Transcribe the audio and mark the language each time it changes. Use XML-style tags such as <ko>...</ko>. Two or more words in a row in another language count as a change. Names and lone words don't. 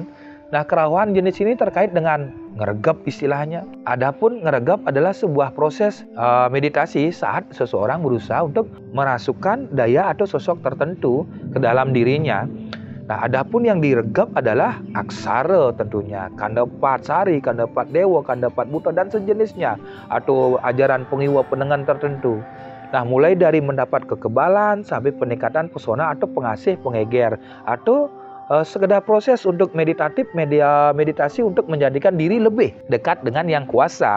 <id>Nah, kerawan jenis ini terkait dengan ngeregep istilahnya. Adapun ngeregep adalah sebuah proses meditasi saat seseorang berusaha untuk merasukkan daya atau sosok tertentu ke dalam dirinya. Nah, adapun yang diregep adalah aksara tentunya, kandapat sari, kandapat dewa, kandapat buta dan sejenisnya, atau ajaran pengiwa penengan tertentu. Nah, mulai dari mendapat kekebalan sampai peningkatan pesona atau pengasih pengeger, atau sekedar proses untuk meditasi untuk menjadikan diri lebih dekat dengan yang kuasa.</id>